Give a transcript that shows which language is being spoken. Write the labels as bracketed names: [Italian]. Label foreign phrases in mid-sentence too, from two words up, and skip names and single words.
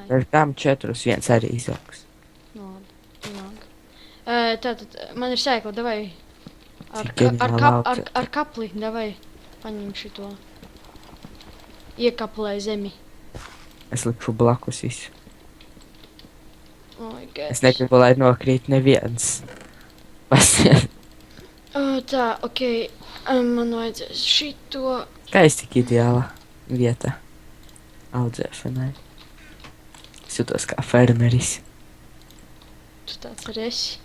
[Latvian] Ar tām 4 viens arī izaugs. No, labi. Tātad, man ir sēkla, davai. Cik ģeniāli Ar kapli, davai. Paņem šito. Iekaplē zemi. Es likšu blakus visu. [English] Oh my God. [Latvian] Es negribu, lai nokrīt neviens. Pasiet. Tā, ok. Man vajadzēs šito. Kā es tik ideāla vieta audzēšanai. Es jūtos kā fermeris. Tu tāds arī esi.